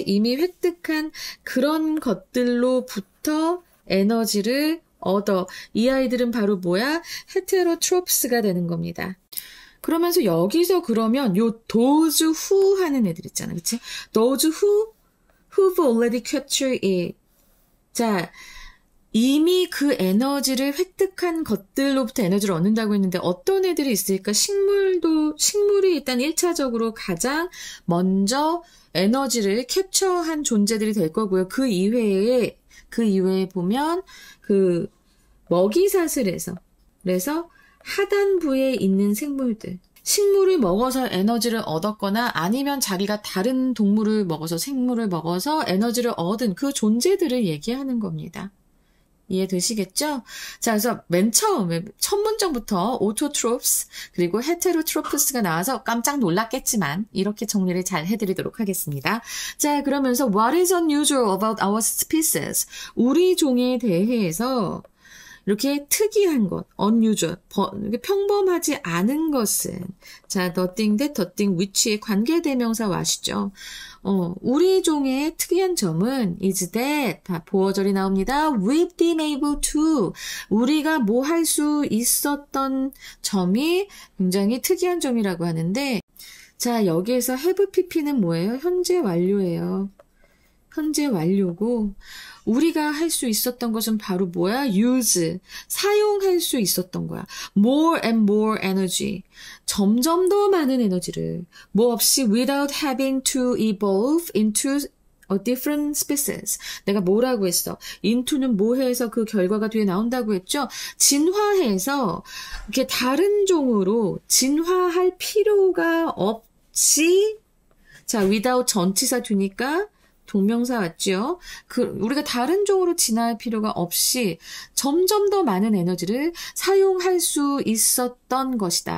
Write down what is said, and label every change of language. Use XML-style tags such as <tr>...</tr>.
<ko>이미 획득한 그런 것들로부터 에너지를 얻어. 이 아이들은 바로 뭐야? 헤테로트롭스가 되는 겁니다. 그러면서 여기서 그러면 요</ko> <en>those who</en> <ko>하는 애들 있잖아. 그치?</ko> <en>Those who've already captured it.</en> <ko>자, 이미 그 에너지를 획득한 것들로부터 에너지를 얻는다고 했는데 어떤 애들이 있을까? 식물이 일단 1차적으로 가장 먼저 에너지를 캡처한 존재들이 될 거고요. 그 이외에 보면 먹이사슬에서 그래서 하단부에 있는 생물들 식물을 먹어서 에너지를 얻었거나 아니면 자기가 다른 동물을 먹어서 생물을 먹어서 에너지를 얻은 그 존재들을 얘기하는 겁니다. 이해되시겠죠? 자, 그래서 맨 처음에 첫 문장부터 오토트롭스 그리고 헤테로트로프스가 나와서 깜짝 놀랐겠지만 이렇게 정리를 잘 해드리도록 하겠습니다. 자, 그러면서</ko> <en>What is unusual about our species?</en> <ko>우리 종에 대해서 이렇게 특이한 것, unusual, 평범하지 않은 것은 자,</ko> <en>the thing that, the thing which</en> <ko>의 관계대명사 와시죠. 우리 종의 특이한 점은</ko> <en>is that</en> <ko>보어절이 나옵니다.</ko> <en>We've been able to</en> <ko>우리가 뭐 할 수 있었던 점이 굉장히 특이한 점이라고 하는데 자 여기에서 have pp는 뭐예요? 현재 완료예요. 현재 완료고 우리가 할 수 있었던 것은 바로 뭐야? use, 사용할 수 있었던 거야.</ko> <en>more and more energy,</en> <ko>점점 더 많은 에너지를 뭐 없이</ko> <en>without having to evolve into a different species.</en> <ko>내가 뭐라고 했어? into는 뭐 해서 그 결과가 뒤에 나온다고 했죠? 진화해서 이렇게 다른 종으로 진화할 필요가 없이 자, without 전치사 두니까 동명사 왔죠. 우리가 다른 종으로 진화할 필요가 없이 점점 더 많은 에너지를 사용할 수 있었다는 것이다.</ko>